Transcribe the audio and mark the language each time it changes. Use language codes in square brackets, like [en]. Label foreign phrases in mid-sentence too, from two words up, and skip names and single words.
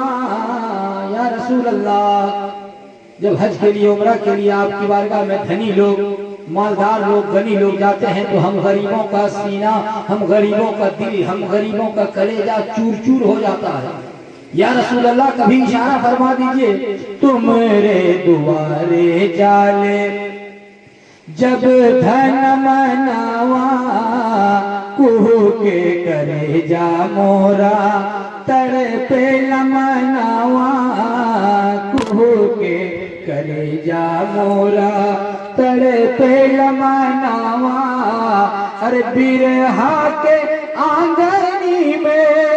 [ur] یا رسول اللہ، جب حج کے لیے عمرہ کے لیے آپ کی بارگاہ میں دھنی لوگ، مالدار لوگ، غنی لوگ جاتے ہیں تو ہم غریبوں کا سینہ، ہم غریبوں کا دل، ہم غریبوں کا کلیجہ چور چور ہو جاتا ہے. یا رسول اللہ کبھی اشارہ فرما دیجئے [bho] तुम्हरे दुआरे जाले जब धन मनवा, कुहू के करे जा मोरा तड़पे लमनावा कुहू के करे जा मोरा तड़पे लमनावा अरे बिरहा के आंगनी में